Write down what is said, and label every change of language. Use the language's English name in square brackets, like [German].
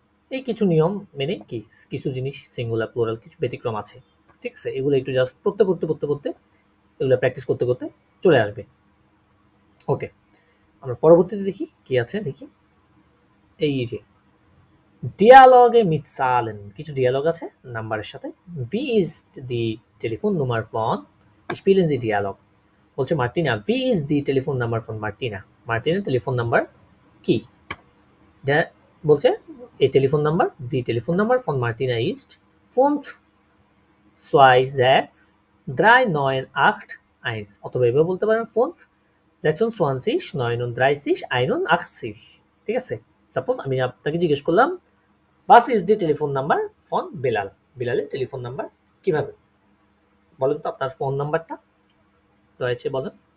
[Bangla] এই কিছু নিয়ম মেনে কি কিছু জিনিস সিঙ্গুলার প্লুরাল কিছু ব্যতিক্রম আছে, ঠিক আছে? এগুলো একটু জাস্ট পড়তে এগুলো প্র্যাকটিস করতে চলে আসবে। ওকে, আমরা পরবর্তীতে দেখি কি আছে, দেখি এই যে Dialoge mit Zahlen, কিছু ডিয়ালগ আছে নাম্বারের সাথে। [German] Wie ist die Telefonnummer von, spielen Sie Dialog, বলছে মার্টিনা, Wie ist die Telefonnummer von Martina, মার্টিনের টেলিফোন নাম্বার কি? [Bangla] Der বলছে এই telephone number, die Telefonnummer von Martina ist 5263981, অথবা এভাবে বলতে পারেন 5263981, ঠিক আছে? সাপোজ আমি আপনাকে জিজ্ঞেস করলাম Was ist die Telefonnummer von Bilal? বিলালের telephone number কিভাবে? বলেন তো আপনার ফোন নাম্বারটা রয়েছে, বলেন।